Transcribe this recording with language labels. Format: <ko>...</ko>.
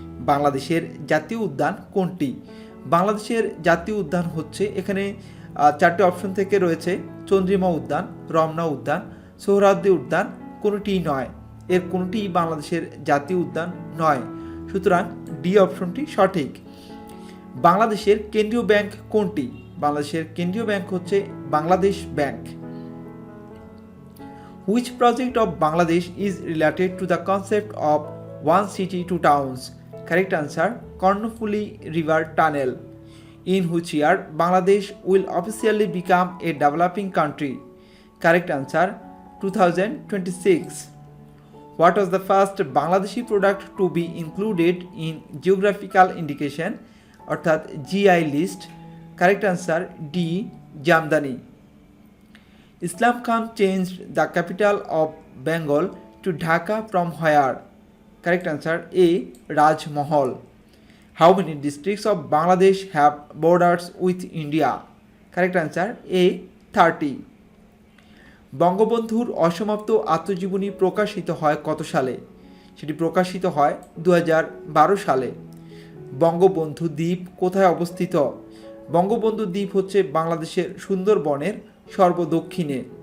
<bn>বাংলাদেশের জাতীয় উদ্যান কোনটি? বাংলাদেশের জাতীয় উদ্যান হচ্ছে, এখানে 4টে অপশন থেকে রয়েছে চন্দ্রিমা উদ্যান, রমনা উদ্যান, সোহরাওয়ার্দী উদ্যান, কোনোটিই নয়। এর কোনোটিই বাংলাদেশের জাতীয় উদ্যান নয়, সুতরাং ডি অপশনটি সঠিক। বাংলাদেশের কেন্দ্রীয় ব্যাংক কোনটি? বাংলাদেশের কেন্দ্রীয় ব্যাংক হচ্ছে Bangladesh bank.</bn> <en>Which project of Bangladesh is related to the concept of one city, two towns? Correct answer, Kornofuli River Tunnel. In which year Bangladesh will officially become a developing country? Correct answer, 2026. What was the first Bangladeshi product to be included in geographical indication অর্থাৎ GI list? Correct answer, D. Jamdani. Islam Khan changed the capital of Bengal to Dhaka from where? Correct answer, A. Rajmahal. How many districts of Bangladesh have borders with India? Correct answer, A. 30.</en> <bn>বঙ্গবন্ধুর অসমাপ্ত আত্মজীবনী প্রকাশিত হয় কত সালে? সেটি প্রকাশিত হয় 2012 সালে। বঙ্গবন্ধু দ্বীপ কোথায় অবস্থিত? বঙ্গবন্ধু দ্বীপ হচ্ছে বাংলাদেশের সুন্দরবনের সর্বদক্ষিণে।</bn>